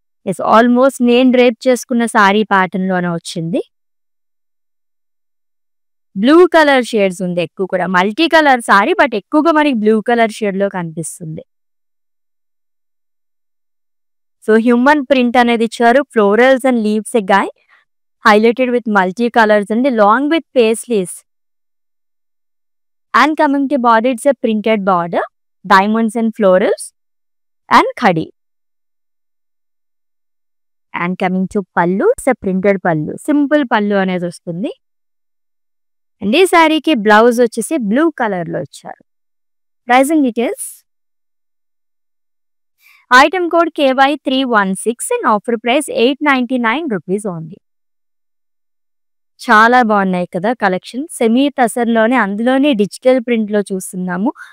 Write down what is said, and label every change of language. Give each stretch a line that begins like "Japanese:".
Telugu: Yes almost నేను drape చేసుకున్న sorry pattern లోనే వచ్చింది. బ్లూ కలర్ షేడ్స్ ఉంది ఎక్కువ కూడా. మల్టీ కలర్ సారీ బట్ ఎక్కువగా మనకి బ్లూ కలర్ షేడ్ లో కనిపిస్తుంది. సో హ్యూమన్ ప్రింట్ అనేది ఇచ్చారు.
English: Florals and leaves a guy highlighted with multi colors and along with paisleys. And coming to border, it's a printed border, diamonds and florals and khadi. And coming to pallu, it's a printed pallu, simple pallu
Telugu: అనేది వస్తుంది. And ఈ శారీకి blouse వచ్చేసి blue colour లో ఇచ్చారు. Pricing details, item code KY316 and offer price 899 rupees only. చాలా బాగున్నాయి కదా కలెక్షన్. సెమీ తసర్లోనే అందులోనే డిజిటల్ ప్రింట్ లో చూస్తున్నాము.